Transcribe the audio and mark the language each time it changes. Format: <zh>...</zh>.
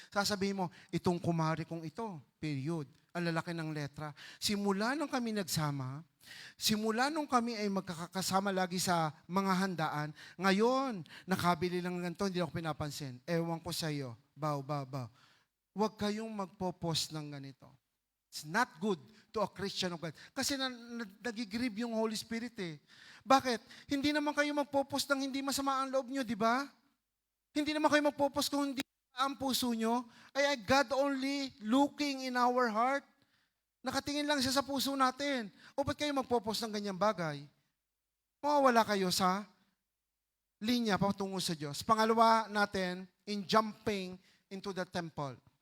<tl>Sasabihin mo, itong kumari kong ito, period. Ang lalaki ng letra. Simula nung kami nagsama, simula nung kami ay magkakasama lagi sa mga handaan, ngayon, nakabili lang ng ganito, hindi ako pinapansin. Ewan ko sa iyo, baw. Huwag kayong magpo-post ng ganito.</tl> <en>It's not good to a Christian of God.</en> <tl>Kasi nagigrieve yung Holy Spirit eh. Bakit? Hindi naman kayo magpo-post ng hindi masama ang loob nyo, di ba? Hindi naman kayo magpo-post kung hindi ang puso nyo.</tl> <en>Ay God only looking in our heart.</en> <tl>Nakatingin lang siya sa puso natin. O ba't kayo magpo-post ng ganyang bagay? Mawawala kayo sa linya patungo sa Diyos. Pangalawa natin,</tl> <en>in jumping into the temple.</en>